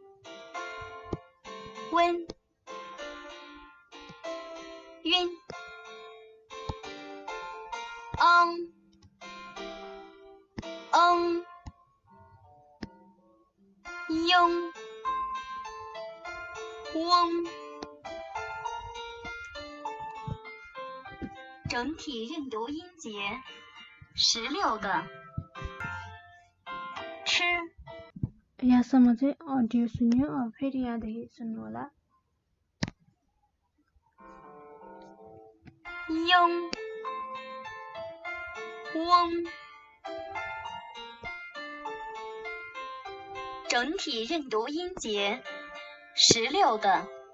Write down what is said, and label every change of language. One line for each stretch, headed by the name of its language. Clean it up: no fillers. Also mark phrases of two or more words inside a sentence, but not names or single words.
Chinese: 温、晕、雍、翁。整体认读音节16个，吃。
Nepali: यहाँसम्म चाहिँ अडियो सुन्यो। अब फेरि यहाँदेखि सुन्नु होला।
Chinese: 雍、翁。整体认读音节16个，